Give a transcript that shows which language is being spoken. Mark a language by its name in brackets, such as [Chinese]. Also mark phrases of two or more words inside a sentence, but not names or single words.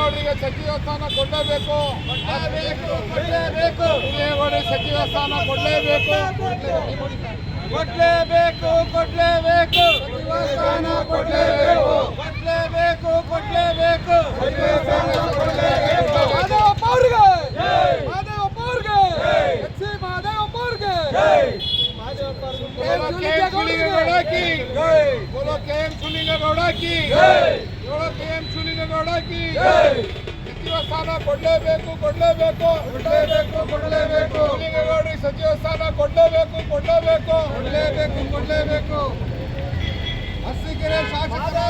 [Kannada] ಅವರಿಗೆ ಸಚಿವ ಸ್ಥಾನ ಕೊಡಲೇಬೇಕು. ಹಿರೇಗೌಡರಿಗೆ ಸಚಿವ ಸ್ಥಾನ ಕೊಡಲೇಬೇಕು. ಕೊಡ್ಲೇಬೇಕು ಸಚಿವ ಸ್ಥಾನ ಕೊಡಲೇಬೇಕು. ಮಾದೇವಪ್ಪ ಅವ್ರಿಗೆ, ಮಾದೇವಪ್ಪ ಅವ್ರಿಗೆ, ಎಚ್ ಸಿ ಮಾದೇವಪ್ಪ ಅವ್ರಿಗೆ, [Hindi] बोलो KM सुलिंगेगौड़ की, बोलो KM सुलिंगेगौड़ की. ಸಚಿವ ಸ್ಥಾನ ಕೊಡಲೇಬೇಕು. ಸುಲಿಂಗೇಗೌಡರಿಗೆ ಸಚಿವ ಸ್ಥಾನ ಕೊಡಲೇಬೇಕು. ಅರಸೀಕೆರೆ ಶಾಸಕರಾದ